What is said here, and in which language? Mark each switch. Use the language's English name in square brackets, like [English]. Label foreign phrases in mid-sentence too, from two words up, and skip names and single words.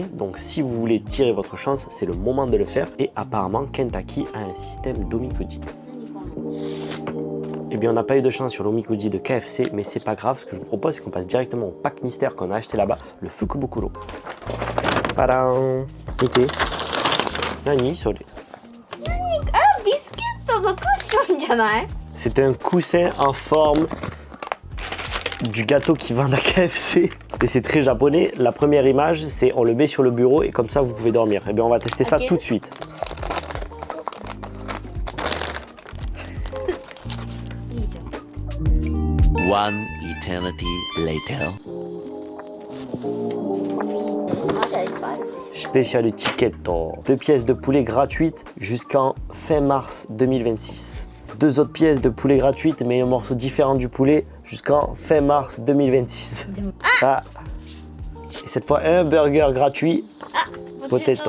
[French] Donc si vous voulez tirer votre chance, c'est le moment de le faire. Et apparemment, Kentucky a un système d'omikuji. Eh bien, on n'a pas eu de chance sur l'omikuji de KFC, mais c'est pas grave. Ce que je vous propose, c'est qu'on passe directement au pack mystère qu'on a acheté là-bas, le Fukubukuro. Tadam! [Japanese] 見て。何、それ? あ、ビスケットのクッションじゃない？ [French] C'est un coussin en forme du gâteau qui vend à KFC. Et c'est très japonais. La première image, c'est on le met sur le bureau et comme ça, vous pouvez dormir. Eh bien, on va tester ça tout de suite. [English] One eternity later. [Japanese] まだいっぱいあるでしょ。 [French] Spécial ticketto. 2 pièces de poulet gratuites jusqu'en fin mars 2026. 2 autres pièces de poulet gratuites, mais un morceau différent du poulet jusqu'en fin mars 2026. Ah. Et cette fois, un burger gratuit. Potato.